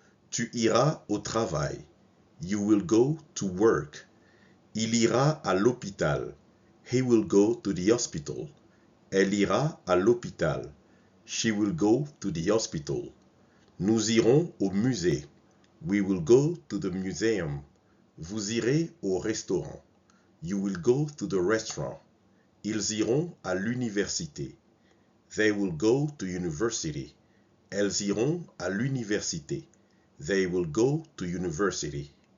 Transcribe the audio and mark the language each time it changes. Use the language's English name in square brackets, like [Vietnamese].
[French] Tu iras au travail. [English] You will go to work. [French] Il ira à l'hôpital. [English] He will go to the hospital. [French] Elle ira à l'hôpital. [English] She will go to the hospital. [French] Nous irons au musée. [English] We will go to the museum. [French] Vous irez au restaurant. [English] You will go to the restaurant. [French] Ils iront à l'université. [English] They will go to university. [French] Elles iront à l'université. [English] They will go to university.